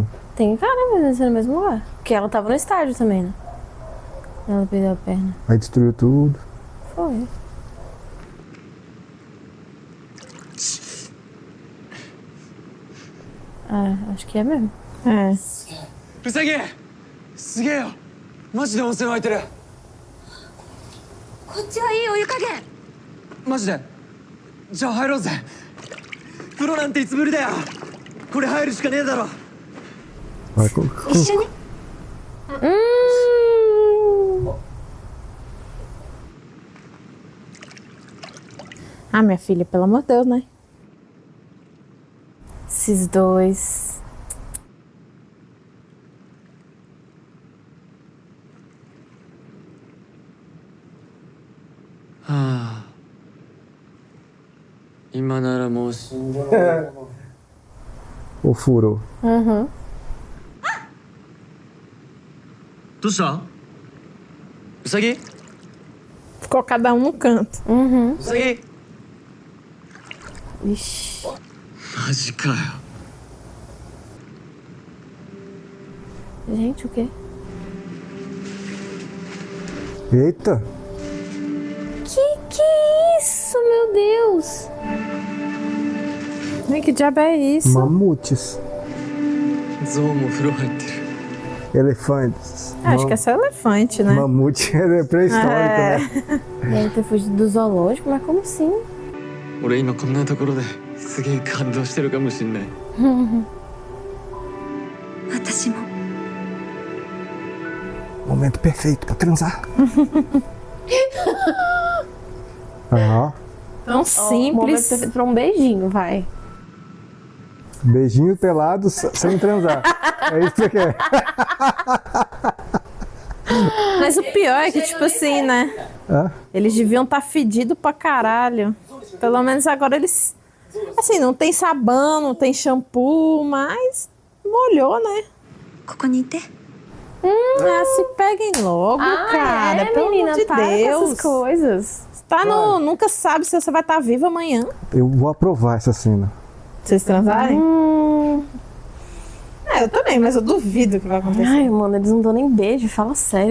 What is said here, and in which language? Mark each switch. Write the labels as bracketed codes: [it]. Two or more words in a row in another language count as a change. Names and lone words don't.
[pt] Tem cara, mas deve ser no mesmo lugar. Porque ela tava no estádio também, né? Ela perdeu a perna. Aí destruiu tudo. Foi. Ah, acho que é mesmo. É. [ja] ウサギすげえよ、マジで温泉湧いてる。こっちはいいお湯加減。マジで。じゃあ入ろうぜ。風呂なんていつぶりだよ。これ入るしかねえだろ。 [pt] Vai, [ja] 一緒に。 [pt] Ah, minha filha, pelo amor de Deus, né? Esses dois. Ah. [ja] 今ならもう死んでる。 [pt] Ou furou. Uhum. [ja] どうした？ウサギ？ [pt] Ficou cada um no canto. Uhum. [ja] ウサギ？ [pt] Ixi. [ja] マジかよ。 [pt] Gente, o quê? Eita! Que é isso, meu Deus? Ai, que diabo é isso? Mamutes. [ja] ゾウも風呂入ってる。 [pt] Elefantes. Acho que é só elefante, né? Mamute é pré-histórico, né? Deve ter fugido do zoológico, mas como assim? [ja] 俺今こんなところで。すげえ感動してるかもしんない。私も [pt] Momento perfeito pra transar. Ah, Tão Ó, simples. momento perfeito pra um beijinho, vai. beijinho pelado sem transar. É isso que você quer. Mas o pior é que, tipo assim, né? Hã? Eles deviam estar fedidos pra caralho. Pelo menos agora eles... Assim, não tem sabão, não tem shampoo, mas molhou, né? [ja] ここにいて。 [pt] Ah, se peguem logo, cara. Pelo menina, amor de para com Deus. essas coisas. Tá no... Nunca sabe se você vai estar vivo amanhã. Eu vou aprovar essa cena. Vocês transarem? É, eu também, mas eu duvido que vai acontecer. Ai, mano, eles não dão nem beijo, fala sério.